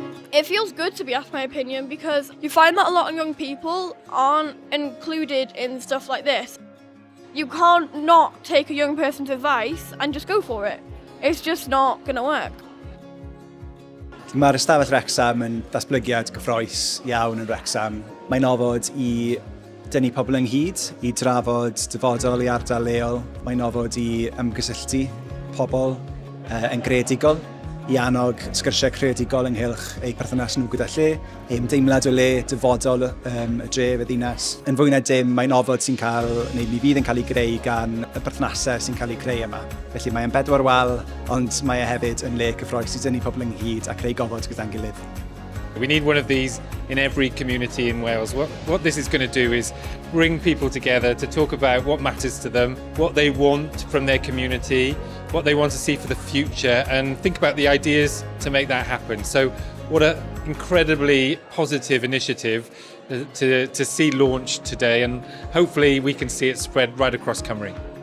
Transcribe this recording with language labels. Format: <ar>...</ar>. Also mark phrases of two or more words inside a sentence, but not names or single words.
<en>It feels good to be asked my opinion because you find that a lot of young people aren't included in stuff like this. You can't not take a young person's advice and just go for it. It's just not going to work.</en> <cy>Mae'r Ystafell Wrecsam yn datblygiad gyffrous iawn yn Wrecsam. Mae'n ofod i dynnu pobl ynghyd, i drafod dyfodol i ardal leol. Mae'n ofod i ymgysylltu pobl yn greadigol, i annog sgyrsiau creadigol ynghylch eu perthynas nhw gyda lle, deimlad o le dyfodol y dref, y ddinas. Yn fwy na dim, mae'n ofod sy'n cael, neu mi fydd yn cael ei greu gan y perthnasau sy'n cael ei creu yma. Felly mae'n bedwar wal, ond mae e hefyd yn le cyffroes i dynnu pobl ynghyd a creu gofod gyda'n gilydd.</cy> <en>We need one of these in every community in Wales. What this is going to do is bring people together to talk about what matters to them, what they want from their community, what they want to see for the future, and think about the ideas to make that happen. So what an incredibly positive initiative to see launched today, and hopefully we can see it spread right across Cymru.</en>